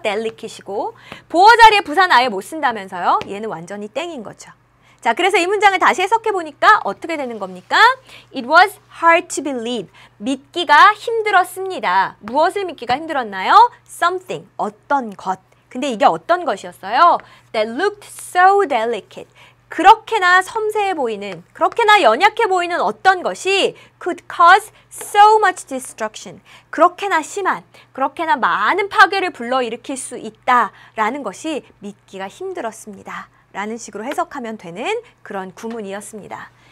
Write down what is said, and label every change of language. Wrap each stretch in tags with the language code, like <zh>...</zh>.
<ko>delicate이고 보어 자리에 부사는 아예 못 쓴다면서요? 얘는 완전히 땡인 거죠. 자, 그래서 이 문장을 다시 해석해 보니까 어떻게 되는 겁니까?</ko> <en>It was hard to believe.</en> <ko>믿기가 힘들었습니다. 무엇을 믿기가 힘들었나요? Something, 어떤 것. 근데 이게 어떤 것이었어요?</ko> <en>That looked so delicate.</en> <ko>그렇게나 섬세해 보이는, 그렇게나 연약해 보이는 어떤 것이</ko> <en>could cause so much destruction.</en> <ko>그렇게나 심한, 그렇게나 많은 파괴를 불러일으킬 수 있다라는 것이 믿기가 힘들었습니다. 라는 식으로 해석하면 되는 그런 구문이었습니다.</ko>